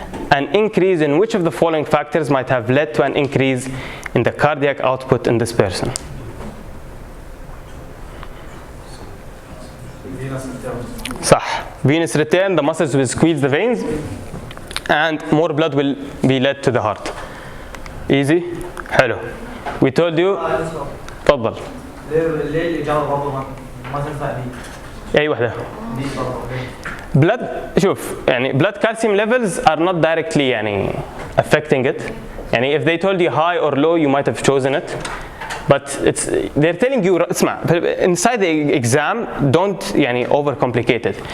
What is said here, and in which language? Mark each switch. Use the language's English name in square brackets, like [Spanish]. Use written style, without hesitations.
[English] An increase in which of the following factors might have led to an increase in the cardiac output in this person? [Arabic] صح. [English] Venous return, the muscles will squeeze the veins and more blood will be led to the heart. Easy? حلو. We told you. تفضل. [Arabic] ليه الإجابة برضه ما تنفع دي؟ أي واحدة؟ دي برضه. [English] Blood [Arabic] شوف يعني [English] blood calcium levels are not directly يعني affecting it. يعني if they told you high or low, you might have chosen it. But they're telling you [Arabic] اسمع [English] inside the exam don't يعني overcomplicate it.